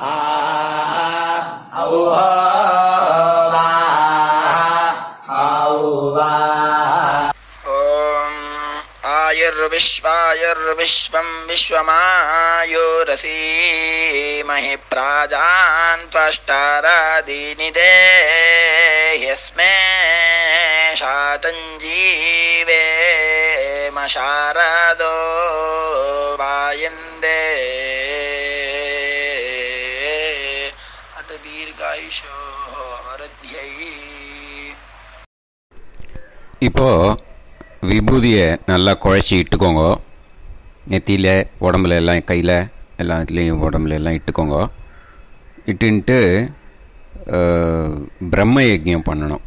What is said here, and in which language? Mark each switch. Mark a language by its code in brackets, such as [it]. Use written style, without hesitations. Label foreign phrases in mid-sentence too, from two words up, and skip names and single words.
[sa] आयुर्विश्वायुर्विश्वं विश्वमायुरसी महि प्राजान् त्वष्टारादीनि देह्यस्मे शातञ्जीवेम शारदो वायन्दे अत दीर्घायुषो वरद्यै. [ta] இப்போ விபூதியை நல்லா குழச்சி இட்டுக்கோங்க. நெத்தியில் உடம்புல எல்லாம் கையில் எல்லாத்துலேயும் உடம்புல எல்லாம் இட்டுக்கோங்க. இட்டுன்ட்டு பிரம்ம யஜ்யம் பண்ணணும்.